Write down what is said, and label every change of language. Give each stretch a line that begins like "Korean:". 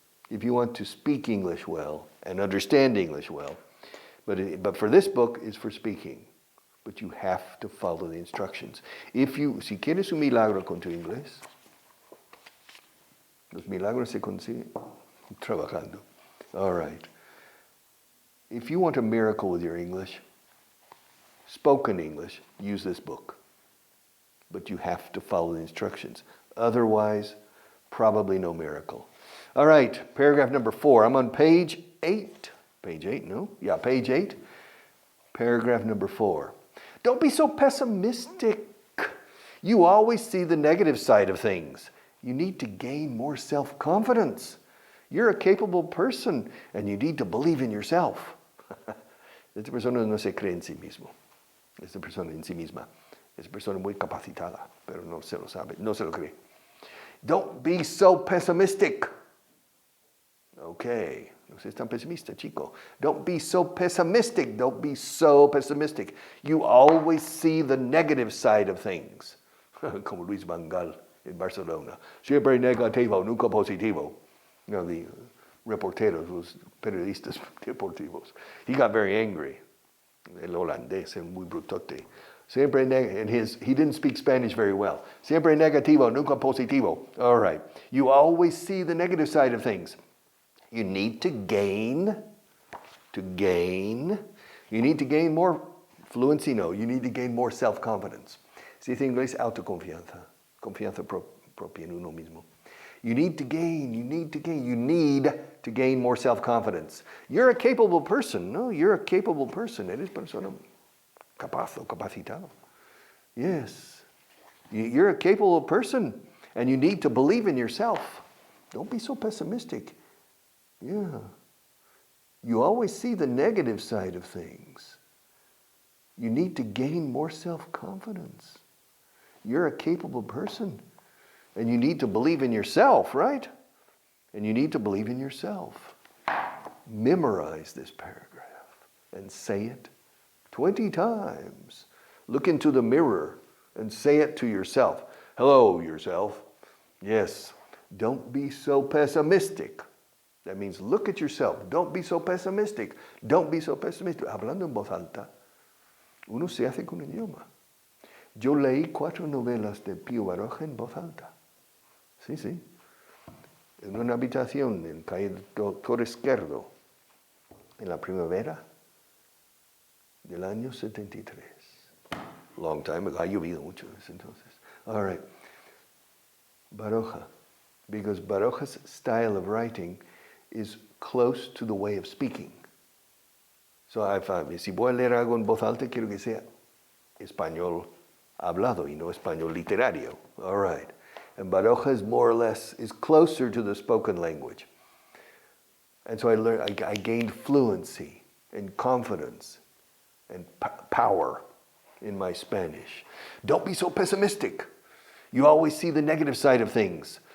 English: If you want to speak English well and understand English well, but for this book is for speaking, but you have to follow the instructions.
Spanish: Si quieres un milagro con tu inglés, los milagros se consiguen trabajando.
English: All right. If you want a miracle with your English, spoken English, use this book. But you have to follow the instructions. Otherwise, probably no miracle. All right, paragraph number 4. I'm on page 8. Page 8, no? Yeah, page 8. Paragraph number 4. Don't be so pessimistic. You always see the negative side of things. You need to gain more self-confidence. You're a capable person and you need to believe in yourself.
Spanish: Esta persona no se cree en sí mismo. Esta persona en sí misma. Esta persona muy capacitada, pero no se lo sabe, no se lo cree.
English: Don't be so pessimistic. Okay,
Spanish: no seas tan pesimista, chico.
English: Don't be so pessimistic. Don't be so pessimistic. You always see the negative side of things.
Spanish: Como Luis Van Gaal in Barcelona. Siempre negativo, nunca positivo.
English: You know, the
Spanish: reporteros, los periodistas deportivos.
English: He got very angry.
Spanish: El holandés, el muy brutote. Siempre
English: he didn't speak Spanish very well.
Spanish: Siempre negativo, nunca positivo.
English: All right. You always see the negative side of things. You need to gain more fluency, no. You need to gain more self-confidence.
Spanish: Se dice en inglés autoconfianza, confianza propia en uno mismo.
English: You need to gain more self-confidence. You're a capable person, no? You're a capable person.
Spanish: Eres persona capaz o capacitado.
English: Yes. You're a capable person, and you need to believe in yourself. Don't be so pessimistic. Yeah. You always see the negative side of things. You need to gain more self-confidence. You're a capable person. And you need to believe in yourself, right? And you need to believe in yourself. Memorize this paragraph and say it 20 times. Look into the mirror and say it to yourself. Hello, yourself. Yes. Don't be so pessimistic. That means look at yourself. Don't be so pessimistic. Don't be so pessimistic.
Spanish: Hablando en voz alta, uno se hace con el idioma. Yo leí 4 novelas de Pío Baroja en voz alta. Sí, sí. En una habitación en calle Doctor Izquierdo, en la primavera del año 73.
English: Long time ago.
Spanish: Ha llovido mucho desde entonces.
English: All right. Baroja. Because Baroja's style of writing is close to the way of speaking.
Spanish: So si voy a leer algo en voz alta, quiero que sea español hablado y no español literario.
English: All right. And Baroja is more or less, is closer to the spoken language. And so I gained fluency and confidence and power in my Spanish. Don't be so pessimistic. You always see the negative side of things.